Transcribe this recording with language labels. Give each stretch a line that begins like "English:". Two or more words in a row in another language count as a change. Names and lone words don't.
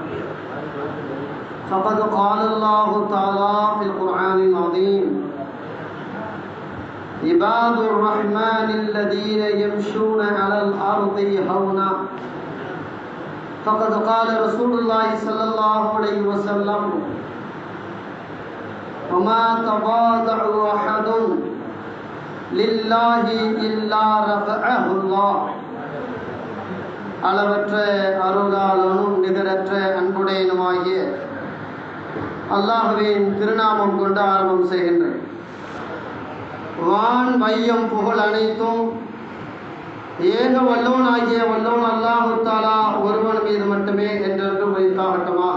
Arabic: فقد قال الله تعالى في القرآن العظيم: عباد الرحمن الذين يمشون على الأرض هونا. فقد قال رسول الله صلى الله عليه وسلم: وما تواضع أحد لله إلا رفعه الله.
Tamil: அளவற்ற அருளாளனும் நிகரற்ற அன்புடையனுமாகிய அல்லாஹ்வின் திருநாமம் கொண்டு ஆரம்பம் செய்கின்றேன். வான் வையம் புகழ் அனைத்தும் ஏக வல்லோன் ஆகிய வல்லோன் அல்லாஹு தாலா ஒருவன் மீது மட்டுமே என்றென்றும் வைத்தாகட்டமாக.